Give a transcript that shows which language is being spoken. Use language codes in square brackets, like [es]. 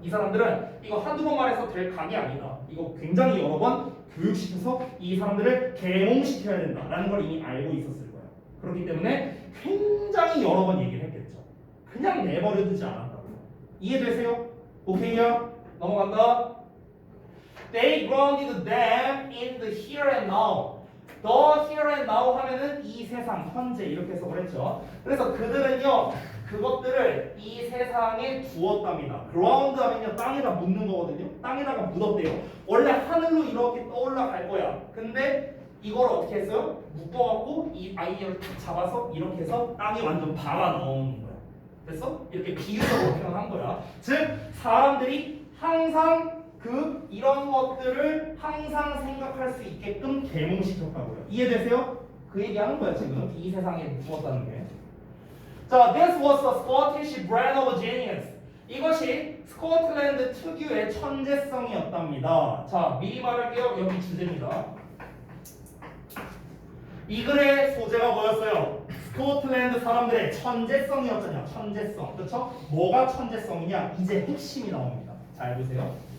[ko] 이 사람들은 이거 한두 번 말해서 될 감이 아니다. 이거 굉장히 여러 번 교육시켜서 이 사람들을 계몽시켜야 된다라는 걸 이미 알고 있었을 거예요. 그렇기 때문에 굉장히 여러 번 얘기를 했겠죠. 그냥 내버려두지 않았다고요. 이해되세요? 오케이요? 넘어간다. [en] They grounded them in the here and now. [ko] The here and now 하면은 이 세상, 현재 이렇게 해석을 했죠. 그래서 그들은요 그것들을 이 세상에 두었답니다. ground 하면요 땅에다 묻는 거거든요. 땅에다가 묻었대요. 원래 하늘로 이렇게 떠올라갈 거야. 근데 이걸 어떻게 했어요? 묶어갖고 이 아이디어를 탁 잡아서 이렇게 해서 땅에 완전 박아 넣은 거야. 됐어? 이렇게 비유적으로 표현한 거야. 즉 사람들이 항상 이런 것들을 항상 생각할 수 있게끔 계몽시켰다고요. 이해되세요? 그 얘기하는 거야 지금 이 세상에 두었다는 게. [en] 자, this was a Scottish brand of genius. [ko] 이것이 스코틀랜드 특유의 천재성이었답니다. 자, 미리 말할게요. 여기 주제입니다. 이 글의 소재가 뭐였어요? 스코틀랜드 사람들의 천재성이었잖아요. 천재성. 그렇죠? 뭐가 천재성이냐? 이제 핵심이 나옵니다. 잘 보세요.